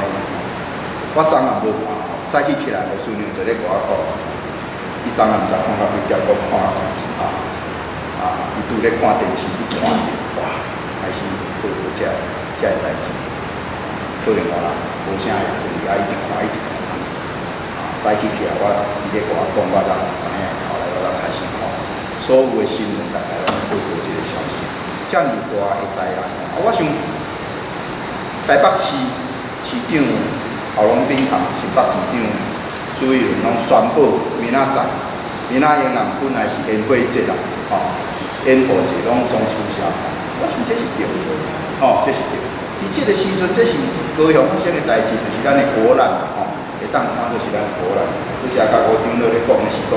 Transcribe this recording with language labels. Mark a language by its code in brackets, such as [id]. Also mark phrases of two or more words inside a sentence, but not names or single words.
[nan] 我昨暗无看，早起起来，无孙娘就咧外口，伊昨暗毋知看到几点，我看伊拄咧看电视，伊看着哇，开始报道遮个代志。可能我人无啥会注意，一直看。早起起来，伊咧甲我讲，我才知影，后来我才开始看。所有的新闻大概拢报道这个消息，遮尔大的灾难。我想台北市市长郝龙斌同新北市长朱一伦拢宣布，明仔载，明仔英人本来是烟火节啦，烟火节拢总取消。我想这是对的，这是对。伫这个时阵，这是高雄发生的代志，就是咱的国难，会当看做是咱的国难。而且甲吴长老咧讲的是讲。